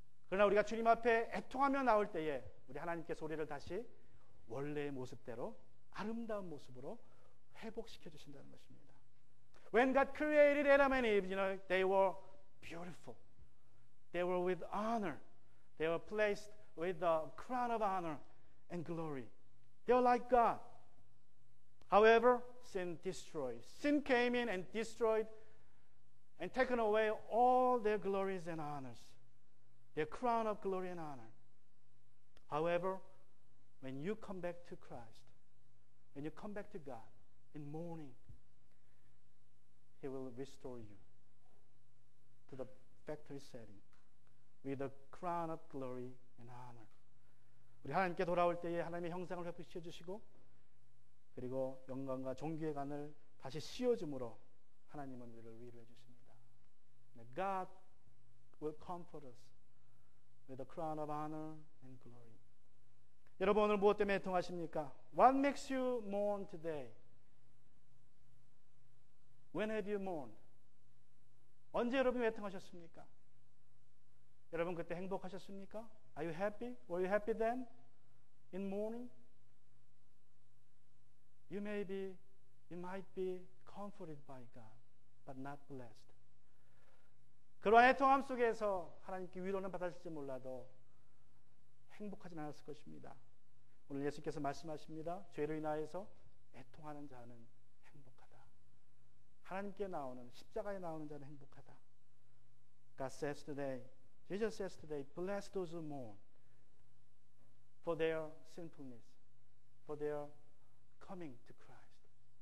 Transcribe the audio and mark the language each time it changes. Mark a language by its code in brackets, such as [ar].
[ko] 그러나 우리가 주님 앞에 애통하며 나올 때에 우리 하나님께서 우리를 다시 원래의 모습대로 아름다운 모습으로 회복시켜 주신다는 것입니다. [en] When God created Adam and Eve, they were beautiful. They were with honor. They were placed with the crown of honor and glory. They were like God. However, sin destroyed. Sin came in and destroyed and taken away all their glories and honors, their crown of glory and honor. However, when you come back to Christ, when you come back to God in mourning, He will restore you to the factory setting with a crown of glory and honor. [ko] 우리 하나님께 돌아올 때에 하나님의 형상을 회복시켜 주시고 그리고 영광과 존귀의 관을 다시 씌워줌으로 하나님은 우리를 위로해 주십니다. [en] God will comfort us with a crown of honor and glory. [ko] 여러분, 오늘 무엇 때문에 애통하십니까? [en] What makes you mourn today? When have you mourned? [ko] 언제 여러분이 애통하셨습니까? 여러분 그때 행복하셨습니까? [en] Are you happy? Were you happy then? In mourning? You might be comforted by God, but not blessed. [ko] 그러한 애통함 속에서 하나님께 위로는 받았을지 몰라도 행복하진 않았을 것입니다. 오늘 예수께서 말씀하십니다. 죄로 인하여서 애통하는 자는 행복하다. 하나님께 나오는, 십자가에 나오는 자는 행복하다. [en] God says today, Jesus says today, bless those who mourn for their sinfulness, for their coming to Christ.